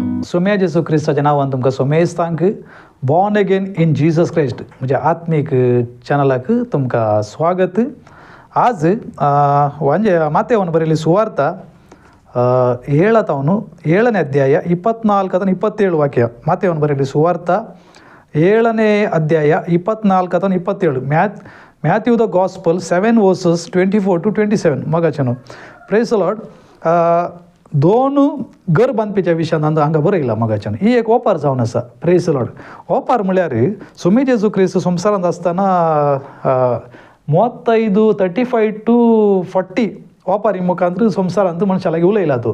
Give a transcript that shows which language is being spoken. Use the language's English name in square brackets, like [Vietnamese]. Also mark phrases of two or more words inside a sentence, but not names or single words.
[Konkani] सोम्या जेसू ख्रिस्ताच्या नावान तुमकां सोमेस्तांक बॉर्न अगेन इन जीसस क्राइस्ट म्हणजे आत्मीक चॅनलाक तुमकां स्वागत. आज म्हणजे [Kannada] ಮಾಥೆಯವನ ಬರೆಯಲಿ ಸುವಾರ್ತ 7ನೇ ಅಧ್ಯಾಯ 24-27 ವಾಕ್ಯ. ಮಾಥೆಯವನ ಬರೆಯಲಿ ಸುವಾರ್ತ 7ನೇ ಅಧ್ಯಾಯ 24-27. [English] Matthew the Gospel 7 verses 24-27. मगाच्यानो praise the Lord. [Konkani] दोन घर बांदपेच्या विशयान हांगा बरयला मगाच्यान. ही एक ओपार जावन आसा. [English] praise the Lord. [Konkani] ओपार म्हळ्यार सोमी जेजू क्रिस्त संवसारांत आसतना 35 to 40 ओपारी मुखांतर संवसारांत मनशालागी उलयला तो.